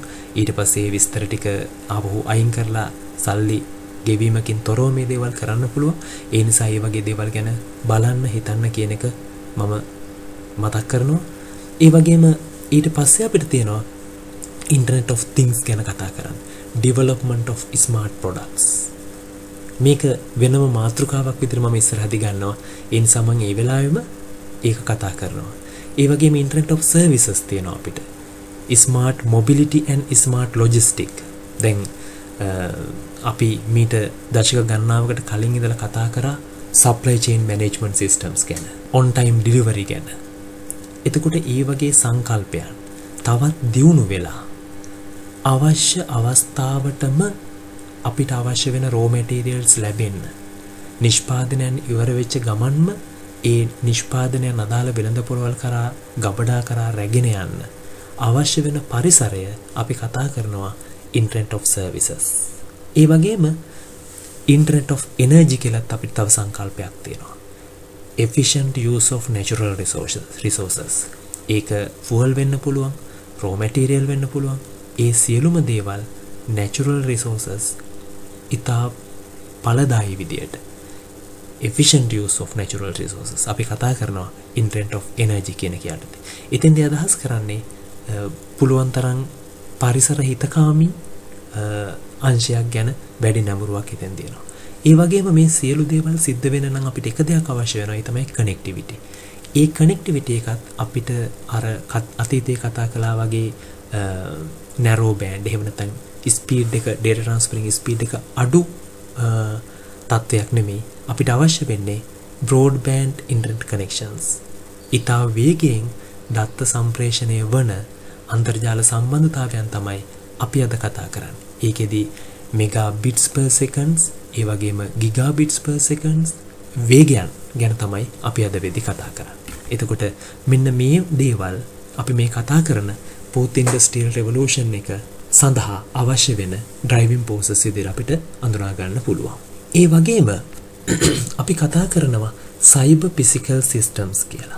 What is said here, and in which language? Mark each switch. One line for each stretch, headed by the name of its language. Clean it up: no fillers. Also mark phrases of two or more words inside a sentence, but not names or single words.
Sinhala: ඊට පස්සේ මේ විස්තර ටික ආවහු අයින් කරලා සල්ලි ගෙවීමකින් තොරව මේ දේවල් කරන්න පුළුවන්. ඒ නිසා මේ වගේ දේවල් ගැන බලන්න හිතන්න කියන එක මම මතක් කරනවා. ඒ වගේම ඊට පස්සේ අපිට තියෙනවා
English: Internet of Things
Sinhala: ගැන කතා කරන්න.
English: Development of smart products.
Sinhala: මේක වෙනම මාතෘකාවක් විදිහට මම ඉස්සරහදී ගන්නවා. ඒ නිසා මම ඒ වෙලාවෙම ඒක කතා කරනවා. ඒ වගේම
English: Internet of Services
Sinhala: තියෙනවා අපිට.
English: Smart Mobility and Smart Logistics.
Sinhala: දැන් අපි මීට දශක ගණනාවකට කලින් ඉඳලා කතා කරා
English: supply chain management systems
Sinhala: ගැන,
English: on time delivery
Sinhala: ගැන. එතකොට ඒ වගේ සංකල්පයන් තවත් දියුණු වෙලා අවශ්‍ය අවස්ථාවටම අපිට අවශ්‍ය වෙන
English: raw materials
Sinhala: ලැබෙන්න, නිෂ්පාදනයන් ඉවර වෙච්ච ගමන්ම ඒ නිෂ්පාදනයන් අදාළ වෙළඳපොළවල් කරා ගබඩා කරා රැගෙන යන්න අවශ්‍ය වෙන පරිසරය අපි කතා කරනවා
English: Internet of Services.
Sinhala: ඒ වගේම
English: Internet of Energy
Sinhala: කියලාත් අපිට තව සංකල්පයක් තියෙනවා.
English: Efficient use of natural resources.
Sinhala: ඒක fuel වෙන්න පුළුවන්,
English: raw material
Sinhala: වෙන්න පුළුවන්. ඒ සියලුම දේවල්
English: natural resources
Sinhala: ඉතා ඵලදායී විදියට
English: efficient use of natural resources
Sinhala: අපි කතා කරනවා
English: internet of energy
Sinhala: කියන එක යටතේ. ඉතින්දී අදහස් කරන්නේ පුළුවන් තරම් පරිසර හිතකාමී අංශයක් ගැන වැඩි නැඹුරුවක් හිතෙන් දෙනවා. ඒ වගේම මේ සියලු දේවල් සිද්ධ වෙන නම් අපිට එක දෙයක් අවශ්‍ය වෙනවා. ඒ තමයි connectivity. ඒ connectivity එකත් අපිට අර අතීතයේ කතා කළා වගේ
English: narrow band
Sinhala: එහෙම නැත්නම් speed එක
English: data transferring speed
Sinhala: එක අඩු තත්ත්වයක් නෙමෙයි. අපිට අවශ්‍ය වෙන්නේ
English: broadband internet connections.
Sinhala: ඉතා වේගයෙන් දත්ත සම්ප්‍රේෂණය වන අන්තර්ජාල සම්බන්ධතාවයන් තමයි අපි අද කතා කරන්නේ. ඒකෙදි
English: megabits per seconds
Sinhala: ඒ වගේම
English: gigabits per seconds
Sinhala: වේගයන් ගැන තමයි අපි අද වෙදි කතා කරන්නේ. එතකොට මෙන්න මේ දේවල් අපි මේ කතා කරන
English: fourth industrial revolution
Sinhala: එක සඳහා අවශ්‍ය වෙන
English: driving forces
Sinhala: විදිහට අපිට අඳුනා ගන්න පුළුවන්. ඒ වගේම අපි කතා කරනවා
English: cyber physical systems
Sinhala: කියලා.